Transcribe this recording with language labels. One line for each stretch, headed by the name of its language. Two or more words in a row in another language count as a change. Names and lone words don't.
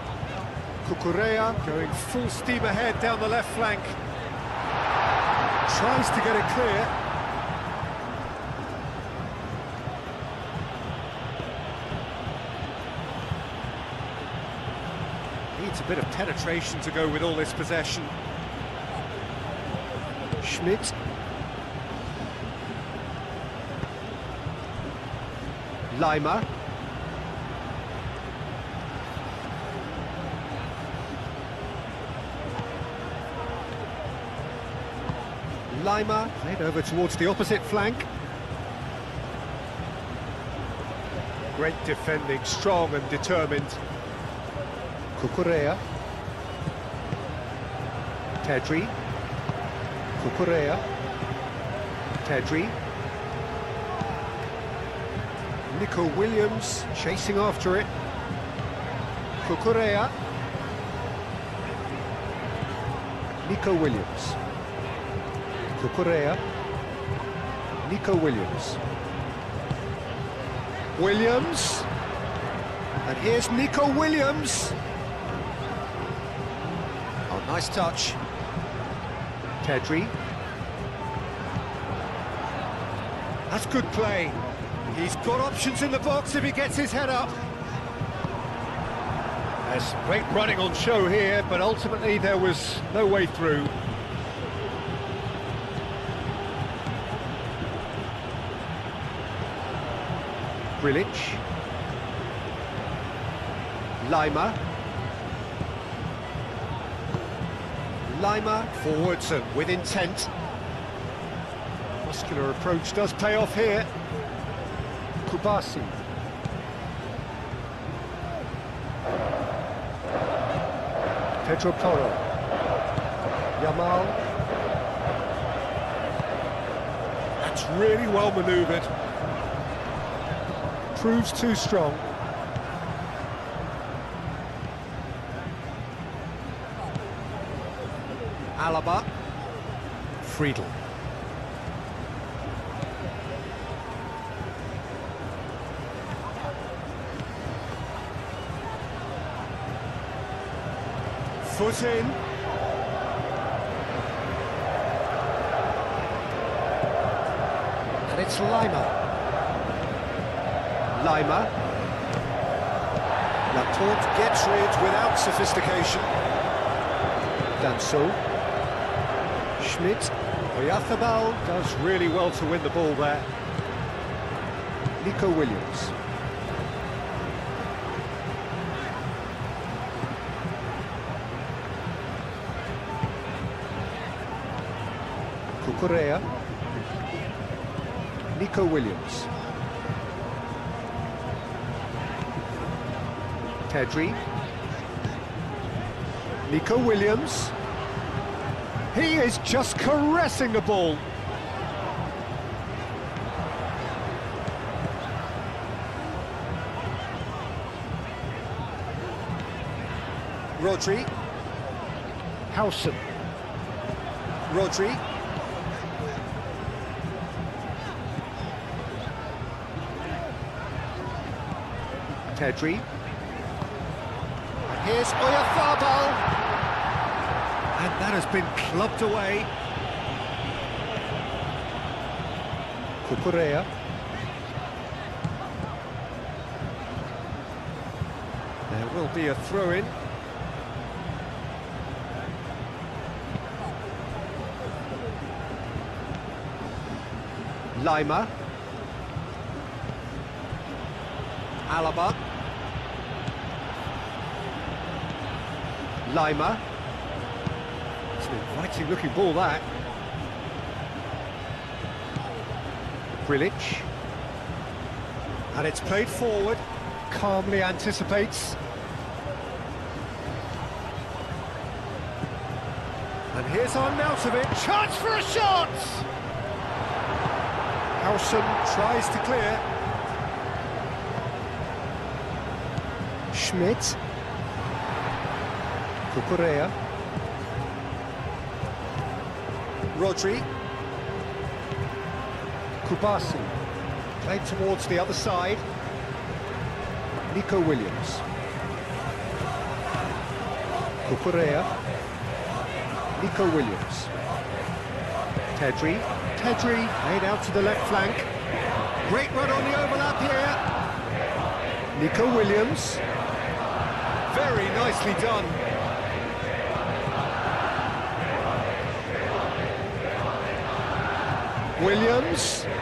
English: Cucurella going full steam ahead down the left flank. Tries to get it clear. Needs a bit of penetration to go with all this possession. Schmidt. Lima. Lima played over towards the opposite flank. Great defending, strong and determined. Cucurella. Pedri. Cucurella. Pedri. Nico Williams chasing after it. Cucurella. Nico Williams. Cucurella. Nico Williams. Williams. And here's Nico Williams. Oh, nice touch. Pedri. That's good play. He's got options in the box if he gets his head up. There's great running on show here, but ultimately there was no way through. Grilic. Lima. Lima forwards and with intent. Muscular approach does pay off here. Kubasi. Pedro Porro. Yamal. That's really well manoeuvred. Proves too strong. Alaba. Friedel. Foot in. And it's Lima. Lima. Laporte gets rid without sophistication. Danso. Schmidt. Oyarzábal does really well to win the ball there. Nico Williams. Cucurella. Nico Williams. Pedri. Nico Williams. He is just caressing the ball. Rodri. Howson. Rodri. Pedri. And here's Oyarzábal. And that has been clubbed away. Cucurella. There will be a throw-in. Lima. Alaba. Lima. It's an inviting looking ball, that. Grilic. And it's played forward. Calmly anticipates. And here's Arnautovic. Chance for a shot! Howson tries to clear. Schmidt. Cucurella. Rodri. Kubasi. Played towards the other side. Nico Williams. Cucurella. Nico Williams. Pedri. Pedri made out to the left flank. Great run on the overlap here. Nico Williams. Very nicely done. Williams.